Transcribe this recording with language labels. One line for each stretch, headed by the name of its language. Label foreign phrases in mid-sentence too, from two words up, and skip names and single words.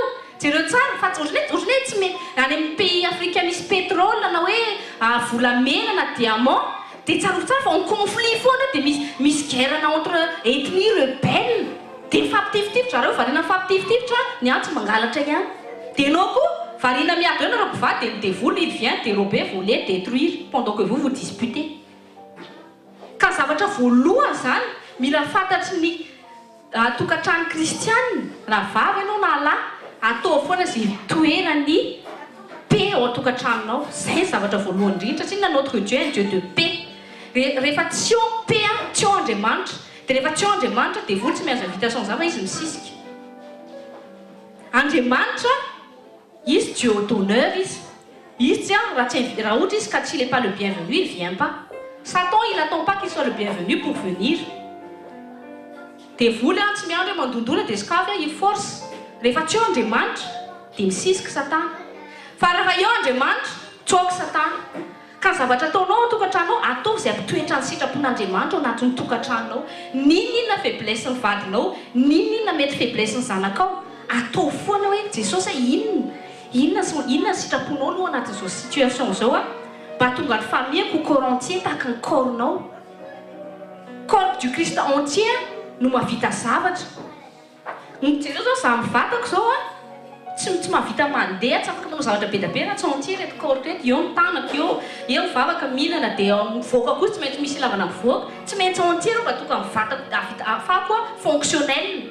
Malagasy: Jereo tsara fa ohatrany tsy mety any amin'ny
French: pays africain
Malagasy: misy pétrole na hoe volamena na diamant dia tsarovy tsara fa
French: en conflit
Malagasy: foana dia misy
French: guerre entre ethnie rebelle.
Malagasy: Dia mifampitifitifitra zareo variana mifampitifitifitra ny antso mangalatra ihany. Dia ianao koa variana miady eo nareo mpivady dia
French: vous il vient dérober, voler, détruire pendant que vous disputez.
Malagasy: Ka zavatra voalohany zany mila fantatry ny tokantrano kristianina raha vavy ianao na lahy atao foana izay toerany paix ao atokantranonao. Zay zavatra voalohany indrindra satria
French: notre Dieu un Dieu de paix.
Malagasy: Rehefa tsy eo paix tsy eo Andriamanitra. Dia rehefa tsy eo Andriamanitra dia voly tsy maintsy invitation zava izy misisika. Andriamanitra izy
French: Dieu d'honneur
Malagasy: izy tsy raha ohatra izy ka
French: s'il n'est pas le bienvenu il vient pas. Satan il attend pas qu'il soit le bienvenu pour venir.
Malagasy: Dia voly tsy miandry mandondona dia skafy
French: il force.
Malagasy: Rehefa tsy eo Andriamanitra dia misisika Satana. Fa raha eo Andriamanitra tsoaka Satana. Ka zavatra ataonao tokantranonao atao izay ampitoetra ny sitrapon'Andriamanitra ao anatin'ny tokantranonao. Ninona faiblesse ny vadinao, ninona mety faiblesse ny zanakao, atao foana hoe Jesosy inona sitraponao no anatin'izao situation zao mba tonga ny famille
French: au corps entier
Malagasy: tahaka ny corps-nao.
French: Corps du Christ entier
Malagasy: no mahavita zavatra. Jereo zao za mivatako zao tsy mahavita mandeha, tsy afaka manao zavatra be da be raha tsy entier reto corps reto. Eo ny tanako eo mivavaka mihinana dia mivoaka koa tsy maintsy misy ilavana mivoaka. Tsy maintsy entier mba tonga mivata ahafahako fonctionnel.